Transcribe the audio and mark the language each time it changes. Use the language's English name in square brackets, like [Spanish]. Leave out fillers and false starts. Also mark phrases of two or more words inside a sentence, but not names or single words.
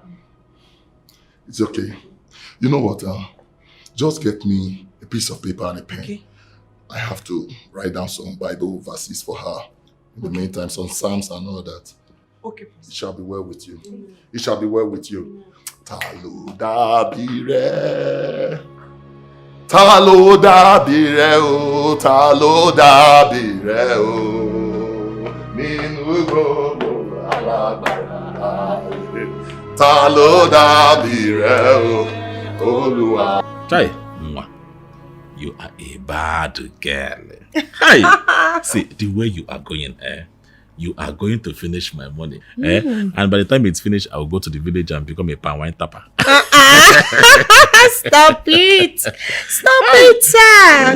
[English] It's okay. You know what? Just get me a piece of paper and a pen. Okay. I have to write down some Bible verses for her. In the meantime, some psalms and all that. Okay. It shall be well with you. It shall be well with you. [Yoruba] Talo dabire. Talo dabire o. Talo dabire o. Ninu gbogbo alagbara. Talo dabire o. Olúwa. [English] Chai, you are a bad girl. Hi. See, the way you are going, you are going to finish my money. And by the time it's finished, I will go to the village and become a palm wine tapper. Stop it. Stop it, sir.